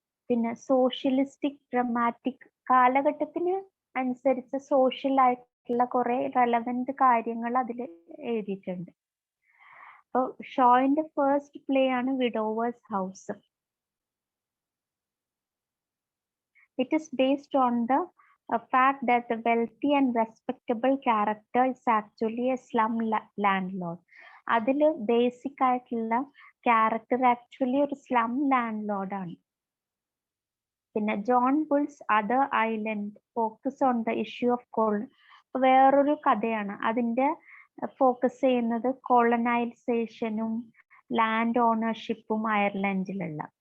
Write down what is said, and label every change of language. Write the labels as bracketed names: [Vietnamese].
[Malayalam] പിന്നെ socialistic dramatic, കാലഘട്ടത്തിന് അനുസരിച്ച് സോഷ്യൽ ആയിട്ടുള്ള കുറെ റെലവെന്റ് കാര്യങ്ങൾ അതിൽ എഴുതിയിട്ടുണ്ട്. അപ്പോൾ ഷോയിന്റെ ഫസ്റ്റ് പ്ലേ ആണ് വിഡോവേഴ്സ് house. [English] It is based on the fact that the wealthy and respectable character is actually a slum landlord. [Malayalam] അതിൽ ബേസിക് ആയിട്ടുള്ള ക്യാരക്ടർ ആക്ച്വലി ഒരു സ്ലം ലാൻഡ് ലോർഡ് ആണ്. പിന്നെ John bull's other island focus on the issue of വേറൊരു കഥയാണ്. അതിന്റെ focus ചെയ്യുന്നത് കോളനൈസേഷനും land ഓണർഷിപ്പും അയർലൻഡിലുള്ള.